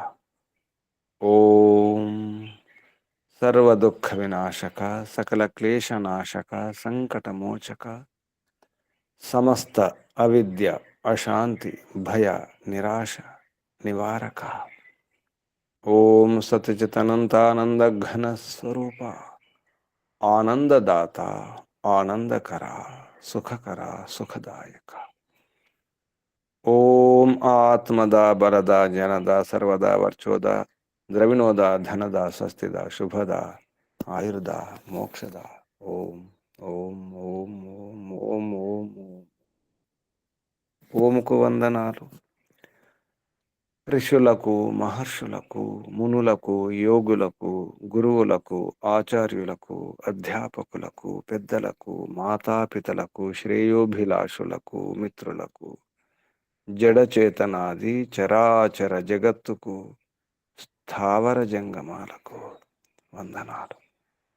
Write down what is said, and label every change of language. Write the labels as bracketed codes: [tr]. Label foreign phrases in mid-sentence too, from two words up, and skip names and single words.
[sa] ओम सर्व दुख विनाशक सकल क्लेश नाशक संकट मोचक समस्त अविद्या अशांति भय निराशा निवारक ओम सतचित अनंतानंद घन स्वरूप आनंददाता आनंदकरा सुखकरा सुखदायक ओम आत्मदा बलदा जनदा सर्वदा वर्चोदा द्रविणोदा धनदा स्वस्तिदा शुभदा आयुर्दा मोक्षदा ओम ओम ओम ओम ओम ओम ओम [te] ఓముకు వందనాలు ఋషులకు మహర్షులకు మునులకు యోగులకు గురువులకు ఆచార్యులకు అధ్యాపకులకు పెద్దలకు మాతాపితలకు శ్రేయోభిలాషులకు మిత్రులకు జడచేతనాది చరాచర జగత్తుకు స్థావర జంగమాలకు వందనాలు.